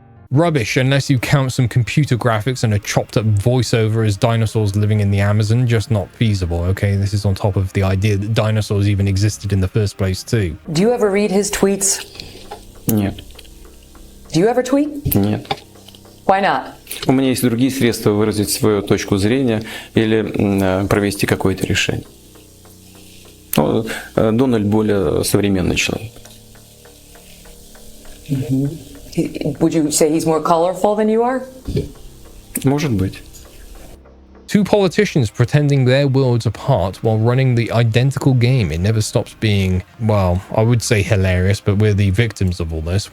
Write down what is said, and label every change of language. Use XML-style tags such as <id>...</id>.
<en>Rubbish unless you count some computer graphics and a chopped up voiceover as dinosaurs living in the Amazon. Just not feasible, okay? This is on top of the idea that dinosaurs even existed in the first place too. Do you ever read his tweets?</en> <ru>Нет.</ru> <en>Do you ever tweet?</en> <ru>Нет.</ru> <en>Why not?</en> <ru>У меня есть другие средства выразить свою точку зрения или провести какое-то решение. Ну, Дональд более современный человек.</ru> <en>Would you say he's more colorful than you are?</en> <ru>Может быть.</ru> <en>Two politicians pretending they're worlds apart while running the identical game. It never stops being, well, I would say hilarious, but we're the victims of all this.</en>